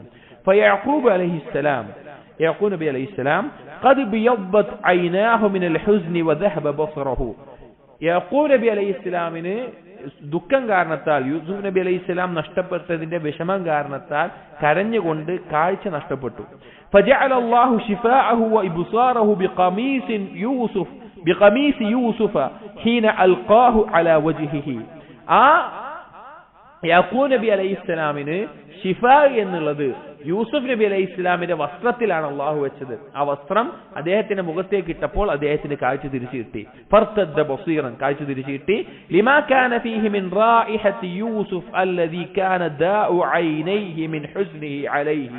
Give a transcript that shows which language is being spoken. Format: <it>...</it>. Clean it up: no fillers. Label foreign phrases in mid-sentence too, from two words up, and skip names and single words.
<ar>فيعقوب عليه السلام، يعقوب نبي عليه السلام قد ابيضت عيناه من الحزن وذهب بصره.</ar> <ml>യഅഖൂബ് നബി അലൈഹിസ്സലാമിന് ദുഃഖം കാരണത്താൽ, യൂസുഫ് നബി അലൈഹിസ്സലാം നഷ്ടപ്പെട്ടതിന്റെ വിഷമം കാരണത്താൽ കരഞ്ഞുകൊണ്ട് കാഴ്ച നഷ്ടപ്പെട്ടു.</ml> <ar>فجعل الله شفاءه وإبصاره بقميص يوسف حين ألقاه على وجهه.</ar> <ml>യാക്കൂബ് നബി അലൈഹിസ്സലാമിന് ഷിഫ എന്നുള്ളത് യൂസുഫ് നബി അലൈഹിസ്സലാമിന്റെ വസ്ത്രത്തിലാണ് അള്ളാഹു വെച്ചത്. ആ വസ്ത്രം അദ്ദേഹത്തിന്റെ മുഖത്തേക്ക് ഇട്ടപ്പോൾ അദ്ദേഹത്തിന് കാഴ്ച തിരിച്ചു കിട്ടി.</ml> <ar>فارتد بصيرا,</ar> <ml>കാഴ്ച തിരിച്ചു കിട്ടി.</ml> <ar>لما كان فيه من رائحة يوسف الذي كان دواء عينيه من حزنه عليه.</ar>